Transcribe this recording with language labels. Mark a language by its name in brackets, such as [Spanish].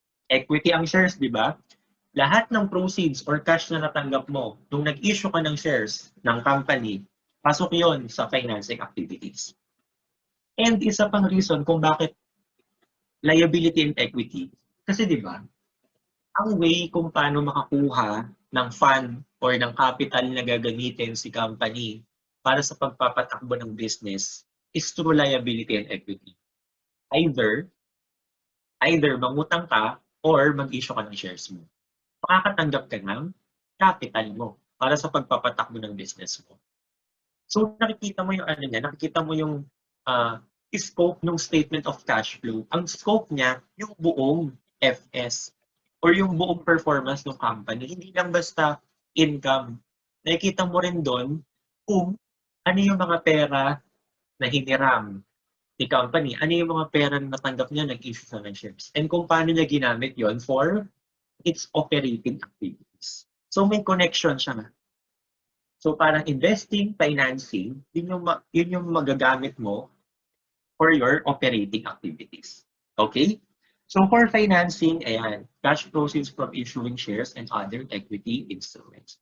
[Filipino] Equity ang shares, di ba? Lahat ng proceeds or cash na natanggap mo nung nag-issue ka ng shares ng company, pasok yon sa financing activities. And isa pang reason kung bakit liability and equity. Kasi di ba, ang way kung paano makakuha ng fund or ng capital na gagamitin si company para sa pagpapatakbo ng business is through liability and equity. Either mangutang ka or mag-issue ka ng shares mo. Makakatanggap ka ng capital mo para sa pagpapatakbo ng business mo. So nakikita mo yung ano niya, nakikita mo yung scope ng statement of cash flow. Ang scope niya, yung buong FS or yung buong performance ng company. Hindi lang basta income. Nakikita mo rin doon kung ano yung mga pera na hiniram ni company. Ano yung mga pera na natanggap niya, nag-issue sa ng shares. And kung paano niya ginamit yon for its operating activities. So may connection siya. So parang investing, financing, yun yung magagamit mo for your operating activities. Okay? [English] So for financing, ayan, cash proceeds from issuing shares and other equity instruments.